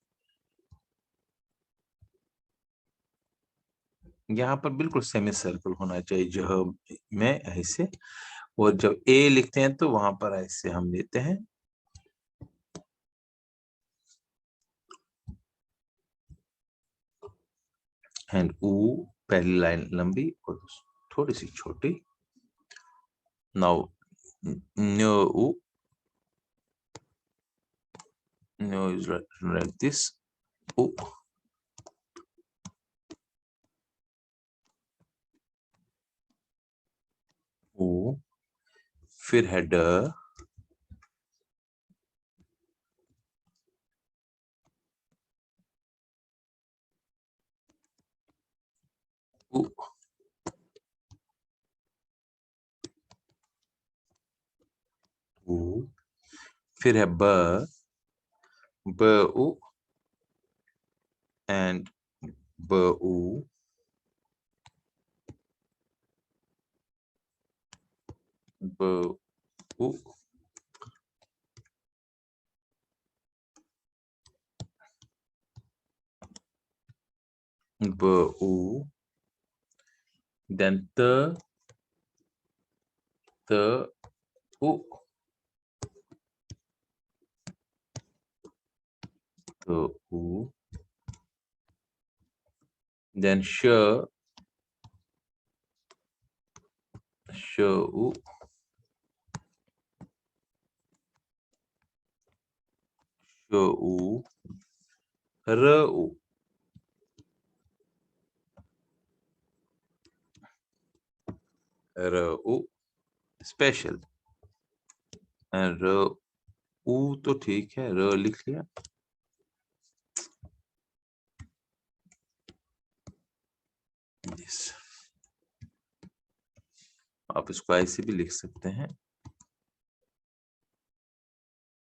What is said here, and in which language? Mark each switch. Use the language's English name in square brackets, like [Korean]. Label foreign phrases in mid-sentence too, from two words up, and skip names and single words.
[Hindi] यहाँ पर बिल्कुल [English] semi circle [Hindi] होना चाहिए ज में ऐसे, और जब ए लिखते हैं तो वहां पर ऐसे हम लेते हैं। एंड उ पहली लाइन लंबी और थोड़ी सी छोटी। [English] now nyo u, nyo is like this, उ, उ। [Hindi] फिर है ड, उ, उ। फिर है ब, ब उ एंड ब उ, ब उ, ब उ, देन त, त उ, त उ, देन श, श उ, श उ, र उ, र उ स्पेशल, र उ तो ठीक है, र लिख लिया। यस, आप इसको ऐसे भी लिख सकते हैं।